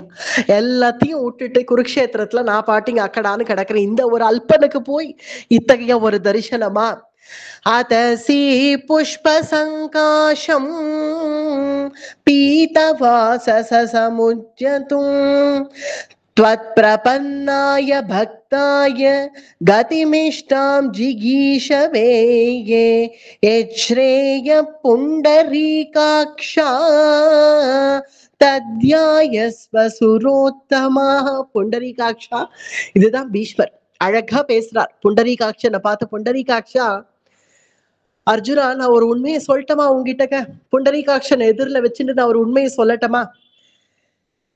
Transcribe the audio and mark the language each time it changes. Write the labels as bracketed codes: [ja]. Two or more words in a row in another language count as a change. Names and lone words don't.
[ta] எல்லாத்தையும் விட்டுட்டு குருக்ஷேத்திரத்துல நான் பாட்டிங்க அக்கடான்னு கிடக்குறேன், இந்த ஒரு அல்பனுக்கு போய் இத்தகைய ஒரு தரிசனமா? [sa] अतसी पुष्प सङ्काशं पीतवाससमुज्ज्वलम् त्वत्प्रपन्नाय भक्ताय गतिमिष्टां जिगीषवे यच्छ्रेय पुण्डरीकाक्षा तत्त्रायस्व सुरोत्तम. [ta] புண்டரீகாட்சா, இதுதான் பீஷ்மர் அழகா பேசுறார் புண்டரீகாட்சனை பார்த்து. புண்டரீகாட்சா, அர்ஜுனா நான் ஒரு உண்மையை சொல்லட்டமா உங்ககிட்ட? புண்டரீகாட்சனை எதிரில வச்சுட்டு நான் ஒரு உண்மையை சொல்லட்டமா?